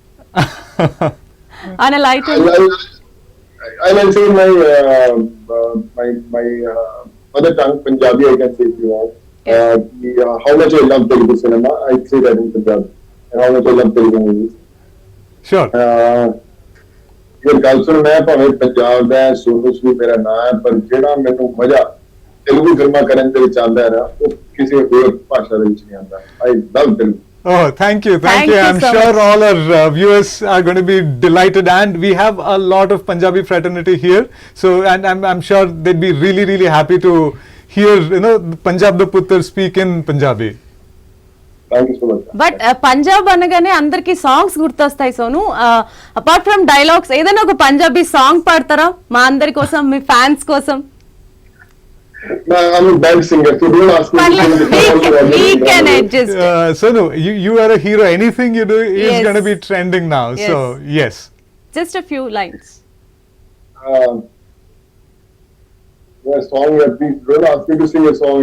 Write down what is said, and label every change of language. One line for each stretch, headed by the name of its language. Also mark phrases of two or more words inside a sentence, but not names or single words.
English: On a light. I'll say my mother tongue, Punjabi, I can say if you want. How much I love Telugu cinema, I'd say that in Punjab, and how much I love Telugu movies. Sure.
Punjabi: ਇਹ ਗੱਲ ਸੁਣ, ਮੈਂ ਭਾਵੇਂ ਪੰਜਾਬ ਦਾ ਸੋਨੂ ਸੂਦ ਮੇਰਾ ਨਾਂ ਹੈ, ਪਰ ਜਿਹੜਾ ਮੈਨੂੰ ਮਜ਼ਾ ਤੇਲਗੂ ਫਿਲਮਾਂ ਕਰਨ ਦੇ ਵਿੱਚ ਆਉਂਦਾ ਹੈ ਨਾ, ਉਹ ਕਿਸੇ ਹੋਰ ਭਾਸ਼ਾ ਦੇ ਵਿੱਚ ਨਹੀਂ ਆਉਂਦਾ.
English: I love Telugu. Oh, thank you. Thank you. I'm so sure much. all our viewers are going to be delighted, and we have a lot of Punjabi fraternity here. So, and I'm sure they'd be really, really happy to hear, Punjab the Puttar speak in Punjabi. thank you so much.
Telugu: బట్ పంజాబ్ అనగానే అందరికి సాంగ్స్ గుర్తొస్తాయి సోను.
English: apart from dialogues
Telugu: ఏదైనా ఒక పంజాబీ సాంగ్ పాడతారా మా అందరి కోసం, మీ ఫ్యాన్స్ కోసం?
English: I'm a bad singer, so don't ask me to sing. We can adjust. Sonu, you are a hero. Anything you do is Yes. going to be trending now. Yes. So, yes. Just a few lines. Song, please don't ask me to sing a song.